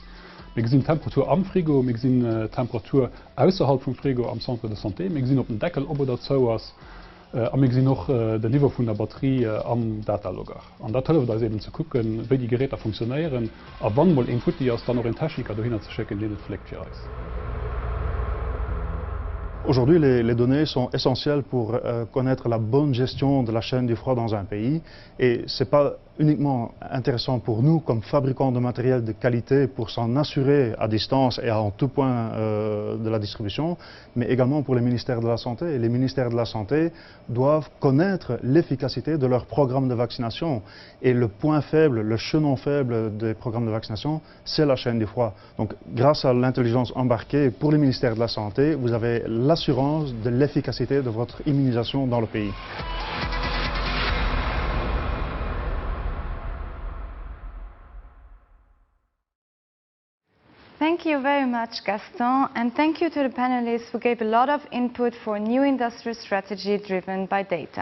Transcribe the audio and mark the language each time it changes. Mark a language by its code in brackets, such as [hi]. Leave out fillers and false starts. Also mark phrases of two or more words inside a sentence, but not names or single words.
[de] Wir sehen Temperatur am Frigo, wir sehen Temperatur außerhalb vom Frigo am [fr] Centre de Santé, [de] wir sehen, ob ein Deckel oben dazu ist, und wir sehen noch das Niveau von der Batterie am Datalogger. Und das hilft uns eben zu gucken, wie die Geräte funktionieren, und wann mal ein Futti ist, dann noch einen Techniker dahin zu schicken, den das pflegt für uns. [fr] Aujourd'hui, les données sont essentielles pour connaître la bonne gestion de la chaîne du froid dans un pays. Et ce n'est pas uniquement intéressant pour nous, comme fabricants de matériel de qualité, pour s'en assurer à distance et en tout point de la distribution, mais également pour les ministères de la Santé. Et les ministères de la Santé doivent connaître l'efficacité de leur programme de vaccination. Et le point faible, le chaînon faible des programmes de vaccination, c'est la chaîne du froid. Donc, grâce à l'intelligence embarquée pour les ministères de la Santé, vous avez l'assurance de l'efficacité de votre immunisation dans le pays. [en] Thank you very much, Gaston, and thank you to the panelists who gave a lot of input for a new industrial strategy driven by data.